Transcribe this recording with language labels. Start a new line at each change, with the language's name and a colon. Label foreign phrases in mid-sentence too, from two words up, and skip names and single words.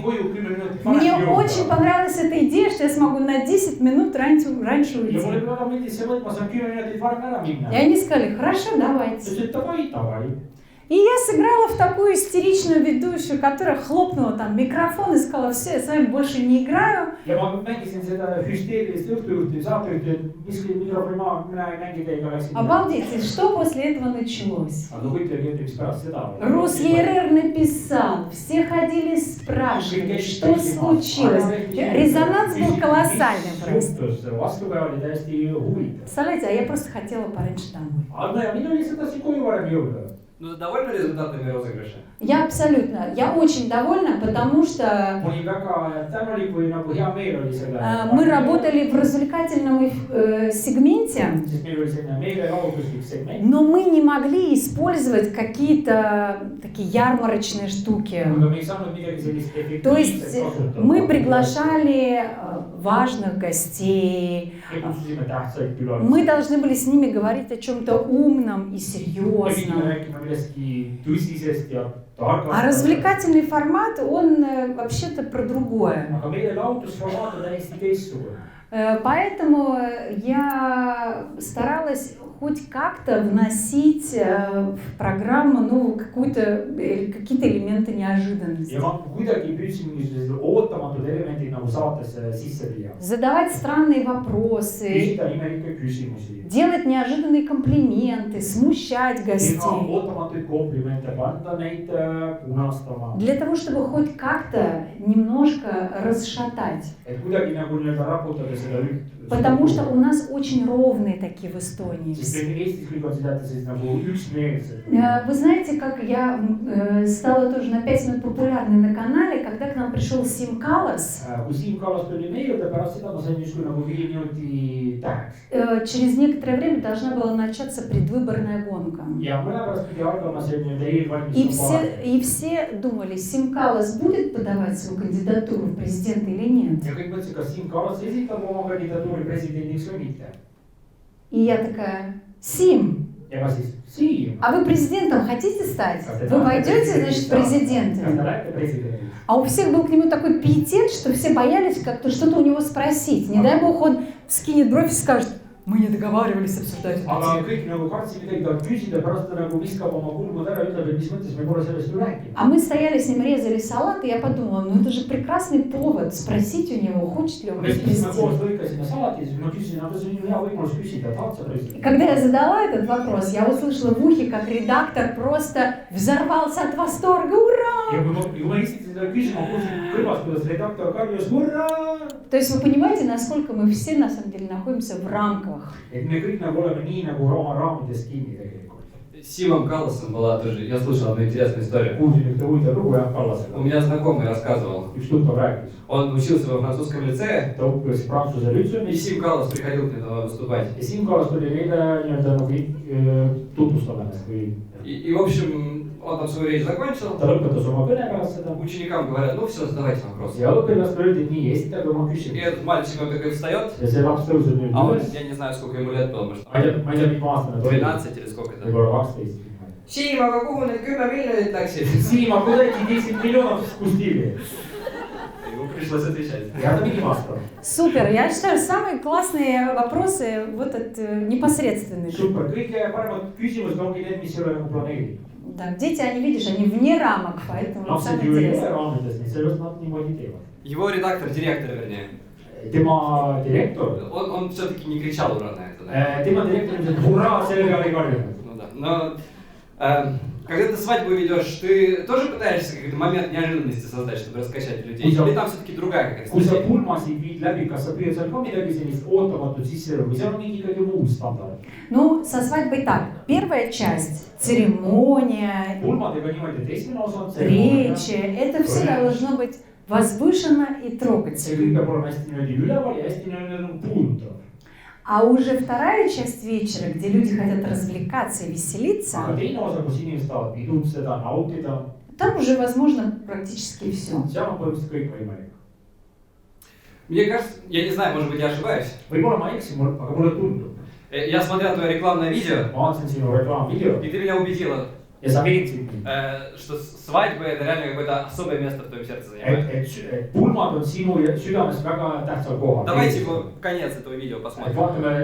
Russian: Мне очень понравилась эта идея, что я смогу на 10 минут раньше уйти. И они сказали: хорошо, давайте. И я сыграла в такую истеричную ведущую, которая хлопнула там микрофон и сказала: все, я с вами больше не играю.
Estonian: ja ma mängisin seda hüsteerilist õhtujuhti, saatejuhti, et miski mikrofoni maha, mina ei mängi teiega, läksin.
Russian: Обалдеть, и что после этого началось?
Estonian: Aga kujutage ette, mis pärast seda.
Russian: Русьерер написал, все ходили спрашивали, что случилось. Резонанс был колоссальный просто.
Estonian: Vastupäev oli täiesti huvitav.
Russian: Представляете, а я просто хотела пораньше домой.
Estonian: Aga ja minul lihtsalt tahtsin koju varem jõuda.
Russian: Ну, ты довольна результатами розыгрыша? Я абсолютно, я очень довольна, потому что
Estonian: Ma olin väga tänulik või nagu hea meel oli selle.
Russian: мы работали в развлекательном сегменте,
Estonian: Sest meil oli selline meelelahutuslik segment.
Russian: но мы не могли использовать какие-то такие ярмарочные штуки.
Estonian: Aga me ei saanud midagi sellist
Russian: То есть
Estonian: efektiivset kasutada.
Russian: мы приглашали важных гостей,
Estonian: Me kutsusime tähtsaid külalisi.
Russian: мы должны были с ними говорить о чем-то умном и
Estonian: Me pidime
Russian: серьезном.
Estonian: rääkima millestki tõsisest ja targast.
Russian: А развлекательный формат, он вообще-то про другое.
Estonian: Aga meie lahutusformaat on täiesti teistsugune.
Russian: Поэтому я старалась хоть как-то вносить в программу какие-то элементы неожиданности.
Estonian: Ja ma kuidagi püüdsin mingisugused ootamatud elemendid nagu saatesse sisse viia.
Russian: Задавать странные вопросы,
Estonian: Küsida imelikke küsimusi.
Russian: делать неожиданные комплименты, смущать
Estonian: Teha
Russian: гостей.
Estonian: ootamatuid komplimente, panna neid punastama.
Russian: Для того, чтобы хоть как-то немножко расшатать.
Estonian: Et kuidagi nagu nii-öelda raputada seda üht.
Russian: Потому что у нас очень ровные такие в Эстонии.
Estonian: Sest Eestis kõik on seda siis nagu üksmeelsed.
Russian: Вы знаете, как я стала тоже на 5 минут популярной на канале, когда к нам пришел Сим Каллас.
Estonian: Kui Siim Kallas tuli meie juurde, pärast seda ma sain justkui nagu 5 minuti täheks.
Russian: Через некоторое время должна была начаться предвыборная гонка.
Estonian: Ja mõne pärast pidi algama see nii-öelda eelvalmistuv
Russian: И все думали, Сим Каллас будет подавать свою кандидатуру в президенты или нет.
Estonian: ja kõik mõtlesid, kas Siim Kallas esitab oma kandidatuuri presidendiks või mitte.
Russian: И я такая: Сим,
Estonian: Ja ka siis Siim.
Russian: а вы президентом хотите стать? Вы войдете, значит,
Estonian: kas te
Russian: президентом?
Estonian: lähete presidendiks?
Russian: А у всех был к нему такой пиетет, что все боялись как-то что-то у него спросить. Не дай бог он вскинет бровь и скажет: мы не договаривались обсуждать
Estonian: Aga
Russian: эту тему.
Estonian: kõik nagu kartsid midagi talle küsida, pärast ta nagu viskab oma kulmud ära ja ütleb, et mis mõttes me pole sellest ju rääkinud.
Russian: А мы стояли с ним, резали салат, и я подумала, ну это же прекрасный повод спросить у него, хочет ли он
Estonian: Me
Russian: быть
Estonian: istusime koos,
Russian: президентом.
Estonian: lõikasime salati, siis ma küsisin, aga see on ju hea võimalus küsida, tahad sa
Russian: И
Estonian: president?
Russian: когда я задала этот вопрос, я услышала в ухе, как редактор просто взорвался от восторга. Ура!
Estonian: Ja kui ma esitasin seda küsima, kuulsin kõrvast, kuidas redaktor karjus hurraa!
Russian: То есть вы понимаете, насколько мы все на самом деле находимся в рамках.
Estonian: Et me kõik nagu oleme nii nagu oma raamidest kinni tegelikult.
Russian: С Симом Калласом была тоже, я слышал одну интересную историю.
Estonian: Kuulsin ühte huvitav lugu Jaak
Russian: У
Estonian: Kallasega.
Russian: меня знакомый рассказывал.
Estonian: Üks tuttav rääkis.
Russian: Он учился во французском лицее,
Estonian: Ta õppis Prantsuse
Russian: и
Estonian: lütseumis
Russian: Сим Каллас приходил к нему выступать.
Estonian: ja Siim Kallas tuli neile nii-öelda nagu tutvustama ennast või
Russian: И, в общем, он там свою речь закончил.
Estonian: ta lõpetas oma kõne pärast seda.
Russian: Ученикам говорят, ну все, задавайте вопросы.
Estonian: Ja õpilastele öeldi, et nii, esitage oma
Russian: И
Estonian: küsimus.
Russian: этот мальчик, он такой встает,
Estonian: Ja see laps tõuseb nüüd
Russian: а он,
Estonian: üles.
Russian: я не знаю, сколько ему лет было, может,
Estonian: Ma ei tea, mitu aastane ta oli.
Russian: 12 или сколько это.
Estonian: Võib-olla 12. Сим, aga kuhu need 10 miljonit läksid?
Russian: Siim,
Estonian: aga kuhu
Russian: эти 10 миллионов спустили? Ему пришлось отвечать.
Estonian: Ja ta pidi vastama.
Russian: Супер! Я считаю, самые классные вопросы вот этот непосредственный.
Estonian: Super, kõige paremad küsimused ongi need, mis ei ole nagu planeeritud.
Russian: Да, дети, они, видишь, они вне рамок, поэтому
Estonian: Lapsed
Russian: самое
Estonian: ju ei ole
Russian: интересное.
Estonian: raamides, nii sellepärast nad niimoodi teevad.
Russian: Его редактор, директор, вернее,
Estonian: Tema direktor,
Russian: он все-таки не кричал ура на это, да?
Estonian: tema direktor ilmselt hurraa selle peale ei karjunud.
Russian: Ну да. Но когда ты свадьбу ведешь, ты тоже пытаешься какой-то момент неожиданности создать, чтобы раскачать людей? Или там все-таки другая какая-то
Estonian: Kui sa
Russian: стратегия?
Estonian: pulmasid viid läbi, kas sa püüad seal ka midagi sellist ootamatut sisse või seal on mingi ikkagi muu standard?
Russian: Ну, со свадьбой так. Первая часть – церемония,
Estonian: Pulmadega niimoodi, et esimene osa on
Russian: речи. Это все должно быть возвышенно и
Estonian: see
Russian: трогательно.
Estonian: kõik peab olema hästi niimoodi üleval ja hästi niimoodi puudutav.
Russian: А уже вторая часть вечера, где люди хотят развлекаться и веселиться,
Estonian: Aga teine osa, kus inimesed tahavad pidutseda, nautida,
Russian: там уже возможно практически все.
Estonian: seal on põhimõtteliselt kõik võimalik.
Russian: Мне кажется, я не знаю, может быть, я ошибаюсь.
Estonian: Võib-olla ma eksin, aga mulle tundub.
Russian: Я смотрел твое рекламное видео,
Estonian: Ma vaatasin sinu reklaamvideo
Russian: и ты меня убедила,
Estonian: ja sa veetsid mind.
Russian: что свадьба это реально какое-то особое место в твоем сердце занимает.
Estonian: Et pulmad on sinu südames väga tähtsal kohal.
Russian: Давайте его конец этого видео
Estonian: Et
Russian: посмотрим.
Estonian: vaatame video lõppu praegu.
Russian: Маша Виснима.
Estonian: Maša snimal.
Russian: Маша Виснима.
Estonian: Maša Snimal.